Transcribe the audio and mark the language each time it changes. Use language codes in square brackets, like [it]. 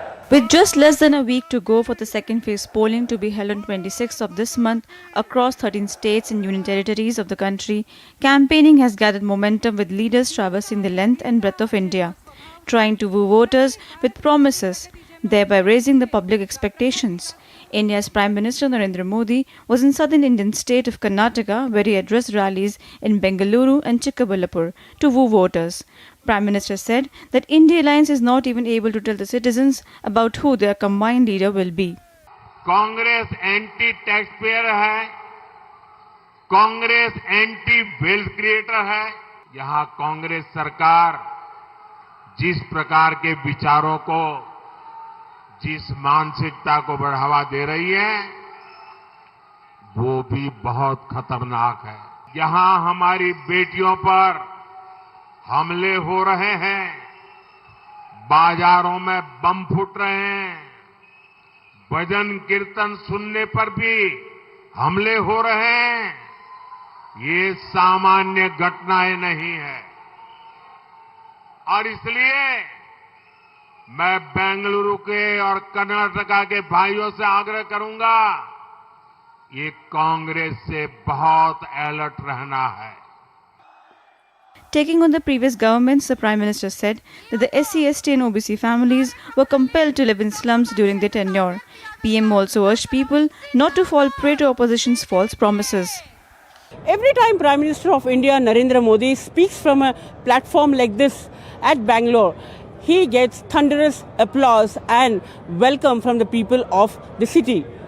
[en] With just less than a week to go for the second phase polling to be held on 26th of this month across 13 states and union territories of the country, campaigning has gathered momentum with leaders traversing the length and breadth of India, trying to woo voters with promises, thereby raising the public expectations. India's Prime Minister Narendra Modi was in southern Indian state of Karnataka, where he addressed rallies in Bengaluru and Chikkaballapur to woo voters. Prime Minister said that India Alliance is not even able to tell the citizens about who their combined leader will be. [hi] Congress [en] anti taxpayer [hi] है, Congress [en] anti wealth creator [hi] है। यहाँ कांग्रेस सरकार जिस प्रकार के विचारों को, जिस मानसिकता को बढ़ावा दे रही है, वो भी बहुत खतरनाक है। यहाँ हमारी बेटियों पर हमले हो रहे हैं, बाजारों में बम फूट रहे हैं, भजन कीर्तन सुनने पर भी हमले हो रहे हैं। ये सामान्य घटनाएं नहीं है और इसलिए मैं बेंगलुरु के और कर्नाटका के भाइयों से आग्रह करूंगा, ये कांग्रेस से बहुत अलर्ट रहना है। [en] Taking on the previous governments, the Prime Minister said that the SC, ST and OBC families were compelled to live in slums during their tenure. PM also urged people not to fall prey to opposition's false promises. Every time Prime Minister of India Narendra Modi speaks from a platform like this at Bangalore, he gets thunderous applause and welcome from the people of the city.